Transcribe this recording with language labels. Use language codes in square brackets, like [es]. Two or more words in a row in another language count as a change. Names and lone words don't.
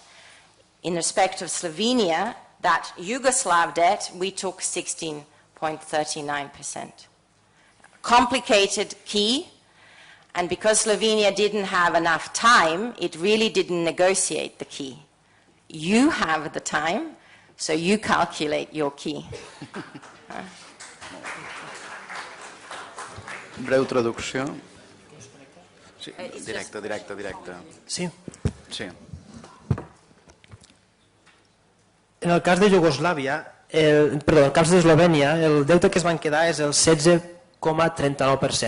[en] In respect of Slovenia, that Yugoslav debt, we took 16.39%. Complicated key, and because Slovenia didn't have enough time, it really didn't negotiate the key. You have the time, so you calculate your key. [ca] Breu traducció. Sí, directe. Sí. Sí. En el cas de Iugoslàvia, en el cas d'Eslovènia, el deute que es van quedar és el 16,39%.